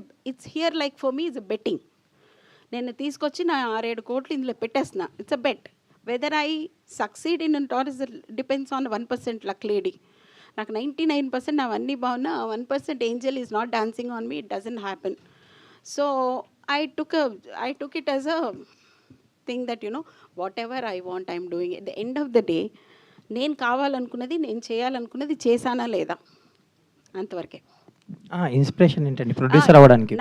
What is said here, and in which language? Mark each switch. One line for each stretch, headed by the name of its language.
English: It's here like for me is a betting.
Telugu: నేను తీసుకొచ్చి నా 6-7 కోట్లు ఇందులో పెట్టేస్తున్నా.
English: It's a bet. Whether I succeed in or is depends on 1% luck lady.
Telugu: నాకు 99% అవన్నీ బాగున్నా,
English: 1% angel is not dancing on me, it doesn't happen. So I took it as a thing that, you know, whatever I want, I'm doing. At the end of the day,
Telugu: నేను కావాలనుకున్నది, నేను చేయాలనుకున్నది చేశానా లేదా అంతవరకే. Inspiration ఏంటండి producer అవ్వడానికి?